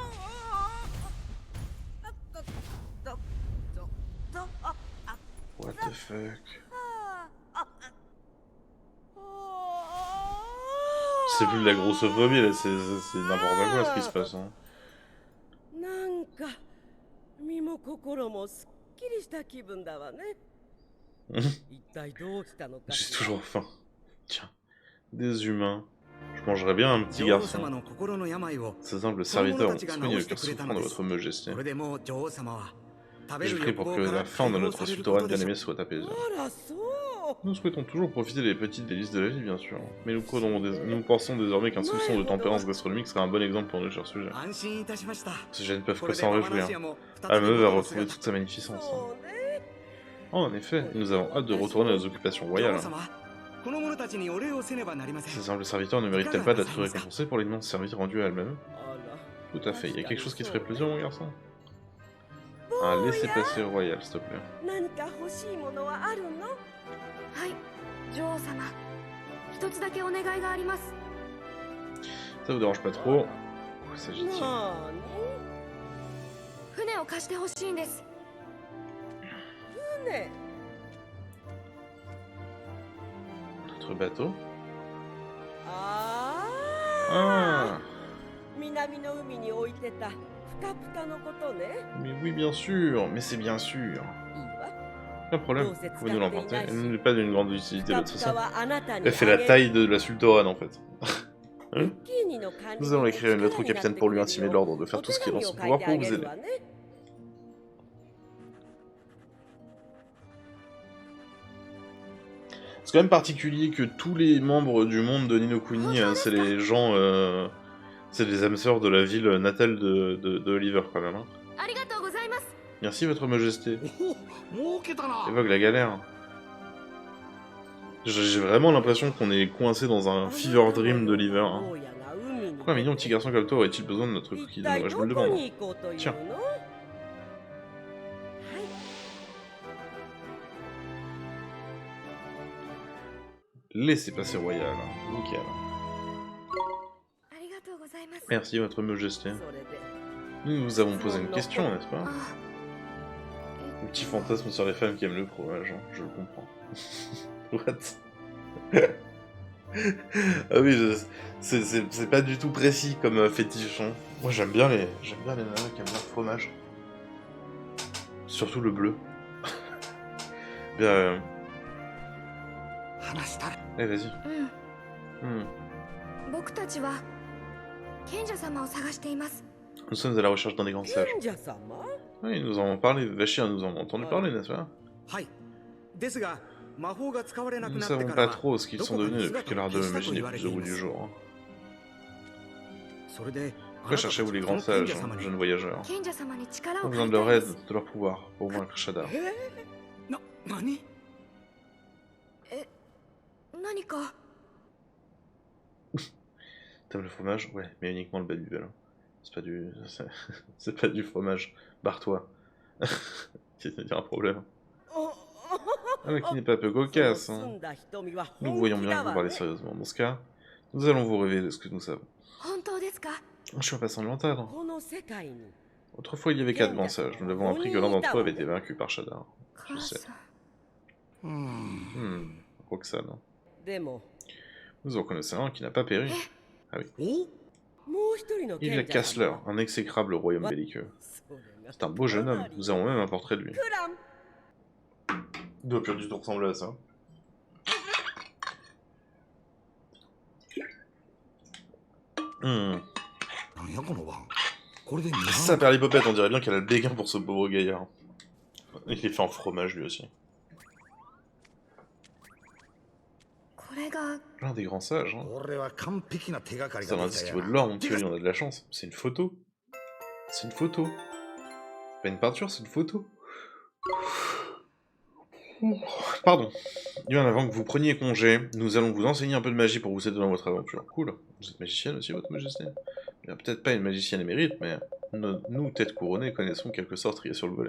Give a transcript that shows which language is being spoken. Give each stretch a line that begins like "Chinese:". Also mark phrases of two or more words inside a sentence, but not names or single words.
English: What the fuck?
French: C'est plus de la grossophobie là, c'est n'importe quoi ce qui se passe. Hein.
Japanese: なんか身も心もすっきりした気分だわね。一体どうしたのか
French: J'ai
Japanese: しら。
French: toujours faim. Tiens, des humains. Je mangerais bien un petit
Japanese: 女王様
French: garçon.
Japanese: の心の病を
French: Ces simples
Japanese: 子供
French: serviteurs
Japanese: た
French: ont
Japanese: ちが
French: soigné
Japanese: 治
French: le
Japanese: して
French: cœur
Japanese: くれた
French: souffrant
Japanese: の
French: de
Japanese: です
French: votre majesté.
Japanese: これでもう女王様は食べ
French: Je
Japanese: る
French: prie
Japanese: 欲
French: pour
Japanese: 望
French: que
Japanese: から
French: la fin de
Japanese: 解放
French: notre
Japanese: される
French: sultan
Japanese: ことでしょ
French: bien-aimé
Japanese: う。
French: soit apaisée.
Japanese: あらそう。
French: Nous souhaitons toujours profiter des petites délices de la vie, bien sûr. Mais nous pensons désormais qu'un soupçon de tempérance gastronomique sera un bon exemple pour nous sur ce sujet.
Japanese: 安心いたしました。
French: Ces jeunes ne peuvent
Japanese: こ
French: que
Japanese: れで
French: s'en
Japanese: ママナ
French: réjouir.
Japanese: シアも再
French: Ah,
Japanese: び
French: meuf va
Japanese: 元の
French: retrouver
Japanese: 姿
French: toute sa magnificence.
Japanese: そうね。
French: Oh, en effet, nous avons hâte de retourner à nos occupations
Japanese: 女
French: royales.
Japanese: 王様、この者たちにお礼をせねばなりません。
French: Ces simples serviteurs ne méritent-elles pas d'être récompensés pour l'immense service rendu à elles-mêmes?
Japanese: あら。
French: Tout à fait. Il y a quelque chose qui te ferait plaisir, mon garçon? Un laissez-passer royal, s'il te plaît.
Japanese: 何か欲しいものはあるの？はい女王様一つだけお願いがあります
French: Ça vous dérange pas trop? Où s'agit-il?
Japanese: なーに？船を貸してほしいんです船。
French: Notre bateau?
Japanese: あ
French: Ah!
Japanese: あ。南の海に置いてたふかふかのことね。
French: Mais oui, bien sûr! Mais c'est bien sûr!
Japanese: いいわ。
French: Pas de problème, vous pouvez nous l'emporter. Elle n'est pas d'une grande
Japanese: ふ
French: utilité,
Japanese: か
French: l'autre
Japanese: ふ
French: c'est
Japanese: か
French: ça.
Japanese: はあなたに
French: Elle fait la taille de la sultorane en fait.
Japanese: ズッキーニの管理
French: Nous allons
Japanese: 人
French: écrire une lettre au
Japanese: に力
French: capitaine
Japanese: に
French: pour lui
Japanese: なってくれ
French: intimer
Japanese: るよ
French: l'ordre de faire
Japanese: お
French: tout ce
Japanese: 手
French: qui est dans
Japanese: 紙を
French: son
Japanese: 書い
French: pouvoir
Japanese: て
French: pour
Japanese: あ
French: vous
Japanese: げる
French: aider.
Japanese: わね。
French: C'est quand même particulier que tous les membres du monde de Ni no Kuni, c'est les gens, c'est les âmes sœurs de la ville natale de Oliver quand même. Hein.
Japanese: ありがとうございます
French: Merci votre majesté.
Japanese: おお儲けたな。
French: Évoque la galère. J'ai vraiment l'impression qu'on est coincé dans un
English: fever dream
French: d'Oliver. Hein. Pourquoi un mignon petit garçon comme toi aurait-il besoin de notre cookie de Noël? Je me le demande. Tiens. Laissez passer royal. Nickel. ありがとうございます Merci votre majesté.
Japanese: それで
French: Nous vous avons posé une question, n'est-ce pas?
Japanese: あ
French: Un petit fantasme sur les femmes qui aiment le fromage, hein, je le comprends.
English: What?
French: Ah oui, c'est pas du tout précis comme fétiche. Hein. Moi j'aime bien les nanas qui aiment bien le fromage. Surtout le bleu. Bien,
Japanese: 話したら。
French: allez vas-y.
Japanese: うん Hmm. 僕たちは賢者様を探しています
French: Nous sommes à la recherche d'un des grands sages.
Japanese: 賢者様？
French: Oui, nous en avons parlé, Vachir nous en a entendu parler, n'est-ce pas?
Japanese: はい。ですが魔法が使われなく
French: Nous
Japanese: な
French: ne
Japanese: ってか
French: savons
Japanese: ら
French: pas
Japanese: は
French: trop ce qu'ils
Japanese: ど
French: sont
Japanese: こかに
French: devenus depuis
Japanese: 姿
French: que
Japanese: を
French: l'art de
Japanese: 消したと
French: magie
Japanese: 言
French: n'est
Japanese: われ
French: plus
Japanese: て
French: au
Japanese: い
French: bout
Japanese: ま
French: du
Japanese: す。
French: jour. Hein.
Japanese: それで
French: Pourquoi cherchez-vous les grands sages, hein, jeunes voyageurs?
Japanese: 賢者様に力
French: On
Japanese: を
French: a
Japanese: 借
French: besoin
Japanese: り
French: de
Japanese: た
French: leur
Japanese: い
French: aide,
Japanese: です
French: de leur pouvoir, pour vaincre Shadar.
Japanese: 何？何か
French: T'aimes le fromage? Ouais, mais uniquement le Babybel. C'est pas du... C'est pas du fromage. Barre-toi. Il y a un problème. Ah, mais qui n'est pas peu cocasse, hein. Nous voyons bien que vous parlez sérieusement. Dans ce cas, nous allons vous révéler ce que nous savons.
Japanese: 本当ですか
French: Je suis pas sans l'entendre.
Japanese: この世界に
French: Autrefois, il y avait 4 grands sages. Nous avons appris que l'un d'entre eux avait été vaincu par Shadar.
Japanese: 母さん
French: Roxane.
Japanese: でも
French: Vous en connaissez un qui n'a pas péri.
Japanese: おもう一人の
French: Il y a
Japanese: 賢者様
French: Kassler, un exécrable royaume belliqueux.
Japanese: それが
French: C'est un beau jeune homme. Nous avons même un portrait de lui.
Japanese: クラン
French: Il doit plus du tout ressembler à ça. Hmm.
Japanese: なんやこの碗。これで2
French: Ça perd l'hypopète, on dirait bien qu'elle a le béguin pour ce pauvre gaillard. Il est fait en fromage lui aussi.
Japanese: これが
French: L'un des grands sages, hein.
Japanese: これは完璧な手がかり
French: C'est
Japanese: が
French: un
Japanese: でき
French: indice
Japanese: た
French: qui
Japanese: や
French: vaut de
Japanese: な。
French: l'or, mon petit Oli, on a de la chance. C'est une photo. C'est une photo. C'est pas une peinture, c'est une photo. Pardon. Bien avant que vous preniez congé, nous allons vous enseigner un peu de magie pour vous aider dans votre aventure. Cool. Vous êtes magicienne aussi, votre majesté? Bien, peut-être pas une magicienne émérite, mais nous, tête couronnée, connaissons quelques sortilèges sur le volet.